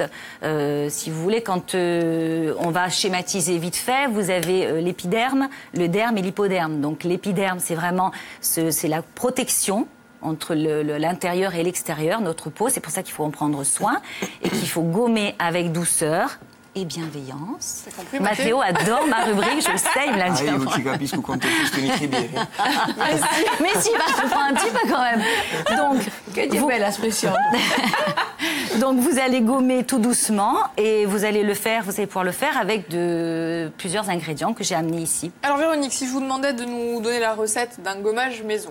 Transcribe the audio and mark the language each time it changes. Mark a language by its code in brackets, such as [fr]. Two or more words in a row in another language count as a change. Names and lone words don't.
[fr] Si vous voulez, quand on va schématiser vite fait, vous avez l'épiderme, le derme et l'hypoderme. Donc l'épiderme c'est vraiment c'est la protection entre l'intérieur et l'extérieur, notre peau. C'est pour ça qu'il faut en prendre soin et qu'il faut gommer avec douceur et bienveillance. Compris, Matteo adore ma rubrique, je le sais, il me l'a dit. [it] Io ci capisco quanto tu scrivi bene. [fr] Mais si, je le prends un petit peu quand même. Donc, Que belle expression. Donc vous allez gommer tout doucement et vous allez pouvoir le faire avec plusieurs ingrédients que j'ai amenés ici. Alors Véronique, si je vous demandais de nous donner la recette d'un gommage maison.